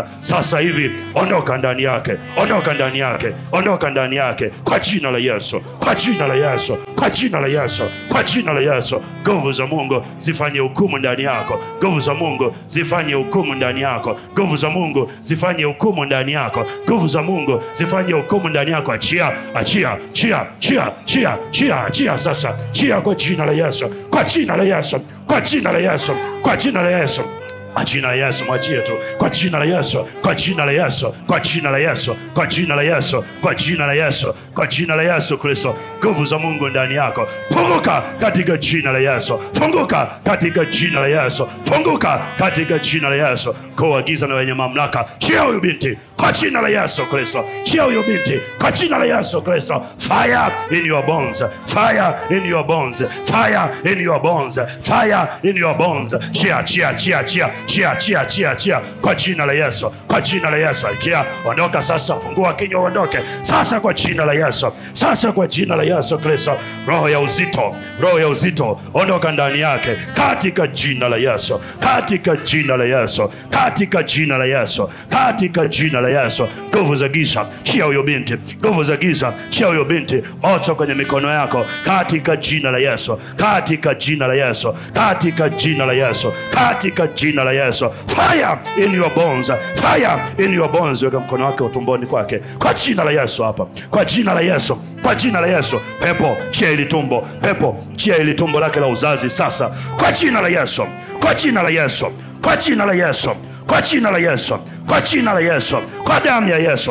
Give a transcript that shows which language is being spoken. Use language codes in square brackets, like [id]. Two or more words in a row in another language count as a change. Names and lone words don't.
[sw] Sasa hivi ondoka ndani yake, ondoka ndani yake, ondoka ndani yake kwa jina la Yesu, kwa jina la Yesu, kwa jina la Yesu, kwa jina la Yesu. Nguvu za Mungu zifanye hukumu ndani yako, nguvu za Mungu zifanye hukumu ndani yako, nguvu za Mungu zifanye hukumu ndani yako, nguvu za Mungu zifanye hukumu ndani yako. Achia, achia, chia, chia, chia, chia, chia sasa, chia kwa jina la Yesu, kwa jina la Yesu, kwa jina la Yesu, kwa jina la Yesu. Kwa jina la Yesu mwachie tu, kwa jina la Yesu, kwa jina la Yesu, kwa jina la Yesu, kwa jina la Yesu, kwa jina la Yesu, kwa jina la Yesu Kristo. Nguvu za Mungu ndani yako. Funguka katika jina la Yesu, funguka katika jina la Yesu, funguka katika jina la Yesu. Kwa giza na wenye mamlaka, chia huyu binti kwa jina la Yesu Kristo, chia huyu binti kwa jina la Yesu Kristo. [en] Fire in your bones, fire in your bones, fire in your bones, fire in your bones. [sw] Chia, chia, chia, chia, chia, chia, chia, chia kwa jina la Yesu, kwa jina la Yesu. Kia, ondoka sasa, fungua kinywa uondoke sasa kwa jina la Yesu, sasa kwa jina la Yesu Kristo. Roho ya uzito, roho ya uzito ondoka ndani yake katika jina la Yesu, katika jina la Yesu, katika jina la Yesu, katika jina la Yesu. Nguvu za giza chia huyo binti, nguvu za giza chia huyo binti. Moto kwenye mikono yako katika jina la Yesu, katika jina la Yesu, katika jina la Yesu, katika jina la Yesu. [en] Fire in your bones, fire in your bones. [sw] Weka mkono wake utumboni kwake kwa jina la Yesu hapa, kwa jina la Yesu, kwa jina la Yesu. Pepo chia ili tumbo, pepo chia ili tumbo lake la uzazi sasa kwa jina la Yesu, kwa jina la Yesu, kwa jina la Yesu, kwa jina la Yesu, kwa jina la Yesu, kwa damu ya Yesu.